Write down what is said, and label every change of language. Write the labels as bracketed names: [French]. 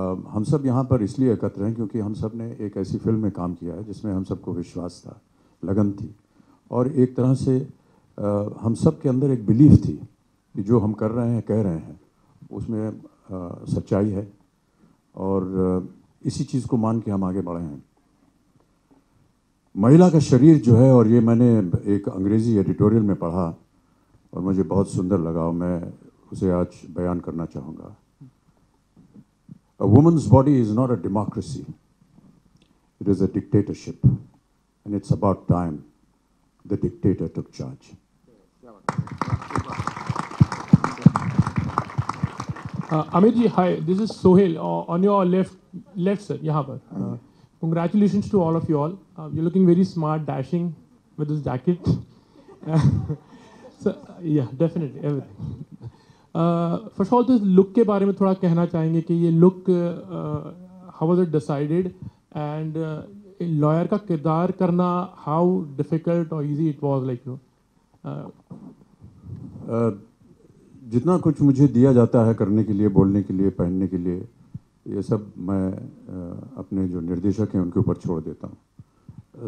[Hindi] हम सब यहाँ पर इसलिए एकत्र हैं क्योंकि हम सब ने एक ऐसी फिल्म में काम किया है जिसमें हम सबको विश्वास था, लगन थी, और एक तरह से हम सब के अंदर एक बिलीफ थी कि जो हम कर रहे हैं, कह रहे हैं, उसमें सच्चाई है, और इसी चीज़ को मान के हम आगे बढ़े हैं। महिला का शरीर जो है, और ये मैंने एक अंग्रेज़ी एडिटोरियल में पढ़ा और मुझे बहुत सुंदर लगा और मैं उसे आज बयान करना चाहूँगा। [English] A woman's body is not a democracy. It is a dictatorship. And it's about time the dictator took charge. Amit ji, hi. This is Sohail. On your left sir, [Hindi] यहाँ पर. [English] Congratulations to all of you all. You're looking very smart, dashing with this jacket. So, yeah, definitely everything. First of all [Hindi] तो इस look के बारे में थोड़ा कहना चाहेंगे कि ये look [English] how was it decided, [Hindi] and lawyer का किरदार करना [English] how difficult [Hindi] और [English] easy it was, like you [Hindi] जितना कुछ मुझे दिया जाता है करने के लिए, बोलने के लिए, पहनने के लिए, ये सब मैं अपने जो निर्देशक हैं उनके ऊपर छोड़ देता हूँ।